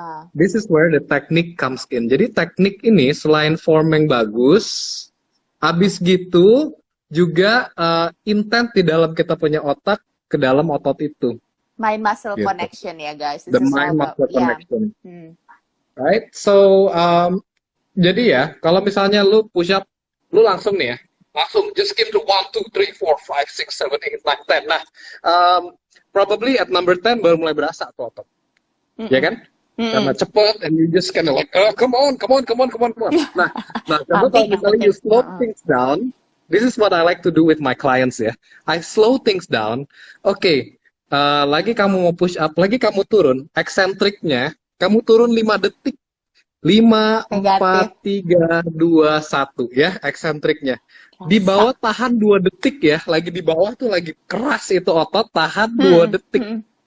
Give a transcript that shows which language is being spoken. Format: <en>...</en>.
<en>This is where the technique comes in.</en> <id>Jadi teknik ini selain form yang bagus, habis gitu juga intent di dalam kita punya otak ke dalam otot itu.</id> <en>Mind-muscle</en> <id>gitu.</id> <en>Connection ya guys. The mind-muscle connection. Right? So,</en> <id>jadi ya, kalau misalnya lu push up, lu langsung nih ya, langsung</id> <en>just skip to 1, 2, 3, 4, 5, 6, 7, 8, 9, 10.</en> <id>Nah,</id> <en>probably at number 10</en> <id>baru mulai berasa tuh otot. Ya kan? Karena cepet,</id> <en>and you just kind of like, come on.</en> <id>Nah, kalau misalnya</id> <en>you slow things down, this is what I like to do with my clients ya. I slow things down.</en> <id>Oke, lagi kamu mau push up, lagi kamu turun, eksentriknya, kamu turun 5 detik. 5, 4, 3, 2, 1 ya, eksentriknya. Di bawah tahan 2 detik ya, lagi di bawah tuh lagi keras itu otot, tahan 2 detik.</id>